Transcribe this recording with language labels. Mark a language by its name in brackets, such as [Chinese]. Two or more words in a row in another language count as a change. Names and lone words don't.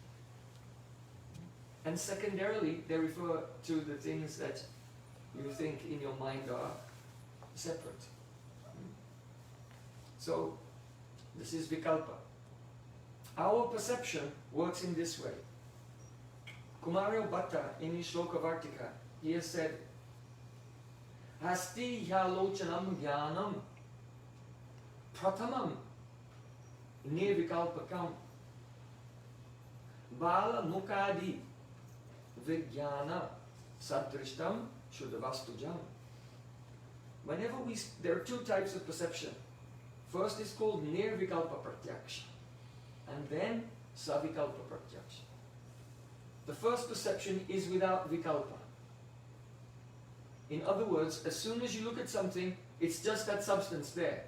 [English] And secondarily, they refer to the things that you think in your mind are separate. So, this is Vikalpa. Our perception works in this way. Kumarya Bhatta, in his Shloka Vartika, he has said, [Sanskrit] Hasti hyalochanam jnanam pratamam nirvikalpakam Bala Mukadi Vijnana Sadrishtam Shuddhavastujam. [English] Whenever there are two types of perception. First is called [Sanskrit] Nirvikalpa Pratyaksha, [English] and then [Sanskrit] Savikalpa Pratyaksha. [English] The first perception is without vikalpa. In other words, as soon as you look at something, it's just that substance there.